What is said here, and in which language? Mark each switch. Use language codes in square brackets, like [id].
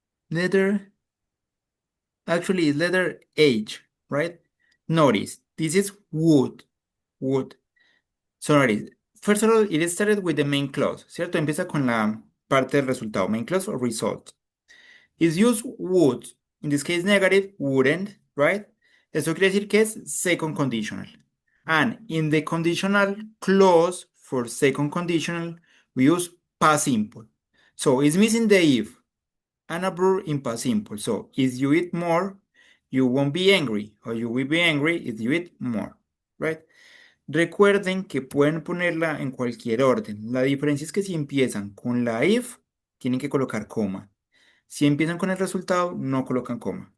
[en] Letter, actually, it's letter H, right? Notice, This is would. Would. Sorry. First of all, it started with the main clause, ¿cierto? [es] Empieza con la parte del resultado, [en] main clause or result. Is used would. In this case, negative, wouldn't, right? [es] Eso quiere decir que es second conditional. [en] And in the conditional clause for second conditional, we use past simple. So it's missing the if and a verb in past simple. So if you eat more, you won't be angry, or you will be angry if you eat more, right? [es] Recuerden que pueden ponerla en cualquier orden. La diferencia es que si empiezan con la if, tienen que colocar coma. Si empiezan con el resultado, no colocan coma.